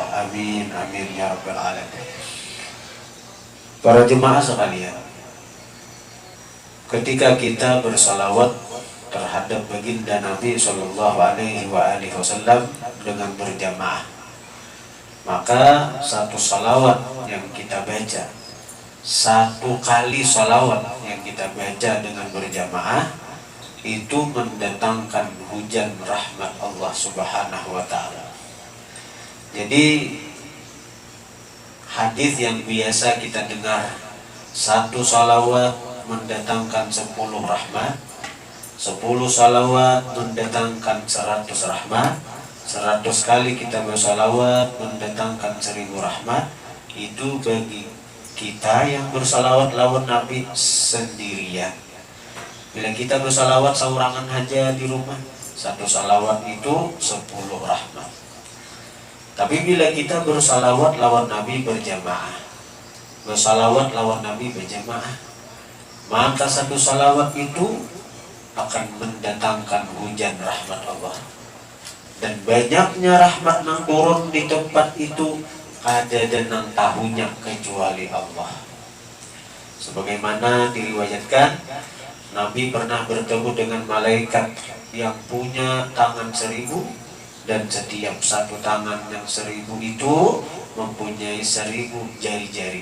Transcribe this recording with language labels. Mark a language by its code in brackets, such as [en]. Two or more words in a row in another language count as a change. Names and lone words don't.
[ar] آمين، آمين يا رب العالمين. [id] Para jemaah sekalian, ketika kita bersalawat terhadap baginda Nabi [ar] صلى الله عليه وسلم [id] dengan berjamaah, maka satu salawat yang kita baca, satu kali salawat yang kita baca dengan berjamaah itu mendatangkan hujan rahmat Allah [ar] سبحانه وتعالى. [id] Jadi hadis yang biasa kita dengar, satu salawat mendatangkan 10 rahmat, 10 salawat mendatangkan 100 rahmat, 100 kali kita bersalawat mendatangkan 1000 rahmat. Itu bagi kita yang bersalawat lawan Nabi sendirian. Bila kita bersalawat saurangan aja di rumah, satu salawat itu 10 rahmat. Tapi bila kita bersalawat lawan Nabi berjamaah, bersalawat lawan Nabi berjamaah, maka satu salawat itu akan mendatangkan hujan rahmat Allah. Dan banyaknya rahmat yang turun di tempat itu ada dan yang tahunya kecuali Allah. Sebagaimana diriwayatkan, Nabi pernah bertemu dengan malaikat yang punya tangan 1000, dan setiap satu tangan yang 1000 itu mempunyai 1000 jari-jari.